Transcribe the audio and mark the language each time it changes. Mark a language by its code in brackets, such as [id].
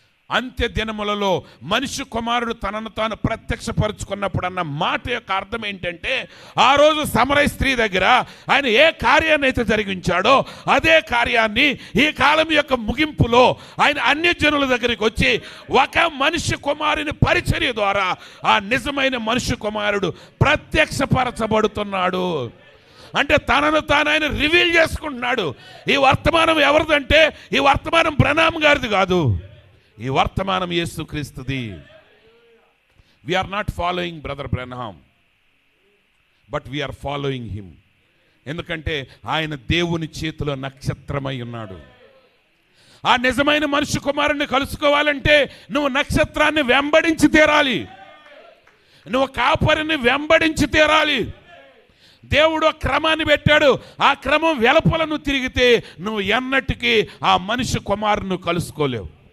[te] అంత్య దినములలో మనిషి కుమారుడు తనను తాను ప్రత్యక్షపరుచుకున్నప్పుడు అన్న మాట యొక్క అర్థం ఏంటంటే, ఆ రోజు సమరయ స్త్రీ దగ్గర ఆయన ఏ కార్యాన్ని అయితే జరిగించాడో అదే కార్యాన్ని ఈ కాలం యొక్క ముగింపులో ఆయన అన్యజనుల దగ్గరికి వచ్చి ఒక మనిషి కుమారుని పరిచర్య ద్వారా ఆ నిజమైన మనిషి కుమారుడు ప్రత్యక్షపరచబడుతున్నాడు. అంటే తనను తాను ఆయన రివీల్ చేసుకుంటున్నాడు. ఈ వర్తమానం ఎవరిదంటే ఈ వర్తమానం బ్రహ్నాం గారిది కాదు, ఈ వర్తమానం యేసుక్రీస్తుది. [en] We are not following Brother Branham, but we are following him. [te] ఎందుకంటే ఆయన దేవుని చేతిలో నక్షత్రమై ఉన్నాడు. ఆ నిజమైన మనిషి కుమారుని కలుసుకోవాలంటే నువ్వు నక్షత్రాన్ని వెంబడించి తీరాలి, నువ్వు కాపరిని వెంబడించి తీరాలి. దేవుడు ఒక క్రమాన్ని పెట్టాడు, ఆ క్రమం వెలుపల నువ్వు తిరిగితే నువ్వు ఎన్నటికీ ఆ మనిషి కుమారుని కలుసుకోలేవు.